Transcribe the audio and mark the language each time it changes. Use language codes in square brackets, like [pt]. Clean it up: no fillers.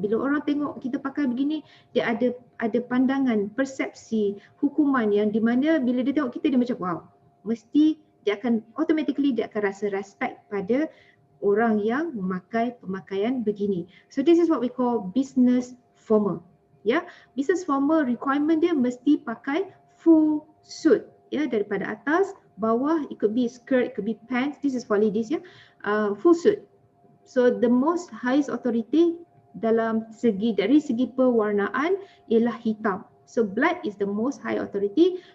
[ms] Bila orang tengok kita pakai begini, dia ada pandangan, persepsi, hukuman yang di mana bila dia tengok kita dia macam wow, mesti dia akan automatically dia akan rasa respect pada orang yang memakai pemakaian begini. [en] So this is what we call business formal. Ya, business formal requirement [ms] dia mesti pakai [en] full suit, ya, [ms] daripada atas bawah. [en] It could be skirt, it could be pants. This is for ladies, ya, full suit. So the most highest authority [ms] dari segi pewarnaan ialah hitam. [en] So black is the most high authority.